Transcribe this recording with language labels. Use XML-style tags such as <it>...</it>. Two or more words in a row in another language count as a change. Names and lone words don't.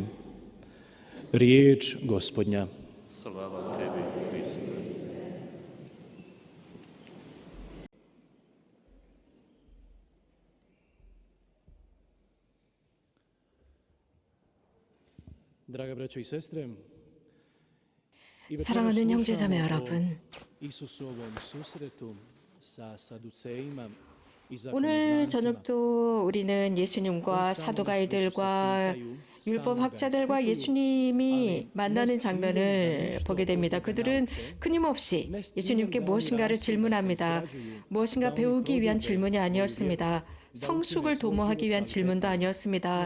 <hr>Riječ Gospodnja. Slava tebi, Kriste. Draga braćo i sestre,</hr> <ko>사랑하는 형제자매 여러분,</ko> <hr>Isusovom susretu sa Saducejima i</hr> <ko>오늘</ko> <hr>zakonodavcima.</hr> <ko>저녁도 우리는 예수님과 사도가이들과 율법학자들과 예수님이 만나는 장면을 보게 됩니다. 그들은 끊임없이 예수님께 무엇인가를 질문합니다. 무엇인가 배우기 위한 질문이 아니었습니다. 성숙을 도모하기 위한 질문도 아니었습니다.</ko>